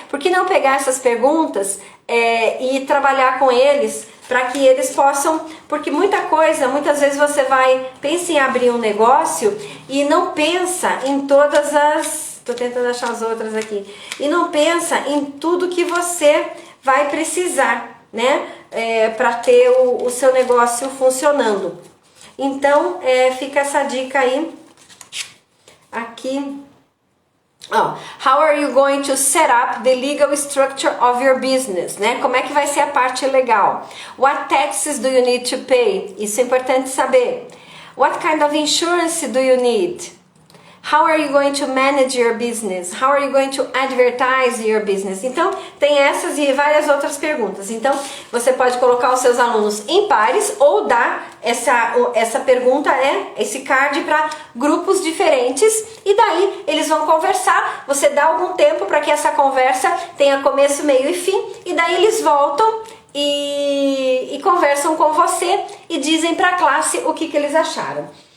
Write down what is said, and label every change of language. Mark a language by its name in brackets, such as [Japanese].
[Portuguese] Por que não pegar essas perguntas e trabalhar com eles, para que eles possam, porque muitas vezes você pensa em abrir um negócio e não pensa em todas as, tô tentando achar as outras aqui, e não pensa em tudo que você vai precisar, né? Para ter o seu negócio funcionando. Então, fica essa dica aí aqui. [English] Oh, how are you going to set up the legal structure of your business, né? [Portuguese] Como é que vai ser a parte legal? [English] What taxes do you need to pay? [Portuguese] Isso é importante saber. [English] What kind of insurance do you need? How are you going to manage your business? How are you going to advertise your business? [Portuguese] Então, tem essas e várias outras perguntas. Então, você pode colocar os seus alunos em pares ou dar essa pergunta, esse card para grupos diferentes e daí eles vão conversar. Você dá algum tempo para que essa conversa tenha começo, meio e fim e daí eles voltam e conversam com você e dizem para a classe o que eles acharam.